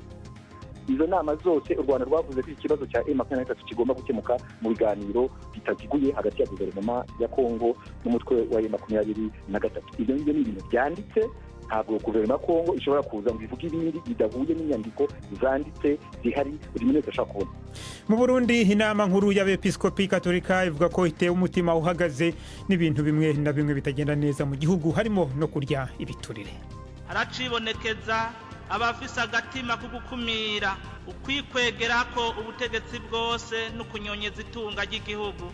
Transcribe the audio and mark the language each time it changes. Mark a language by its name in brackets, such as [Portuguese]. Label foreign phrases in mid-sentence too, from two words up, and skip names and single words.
[Kinyarwanda] Izo nama zose u Rwanda rwavuze ko ikibazo cya M23 kigomba gukemuka mu biganiro bitaziguye hagati ya guverinoma ya Kongo n'umutwe wa M23. Ibyo ni ibintu byanditse, ntabwo guverinoma ya Kongo ishobora kuza ngo ivuge ibindi bidahuye n'inyandiko zanditse zihari buri muntu wese ashaka kubona. [Rundi] Mu Burundi inama nkuru y'abepiskopi Katolika ivuga ko itewe umutima uhagaze n'ibintu bimwe na bimwe bitagenda neza mu gihugu, harimo no kurya ibiturire. Haracibonekeza abafise agatima ko gukumira ukwikwegera ko ubutegetsi bwose no kunyonyeza itunga ry'igihugu.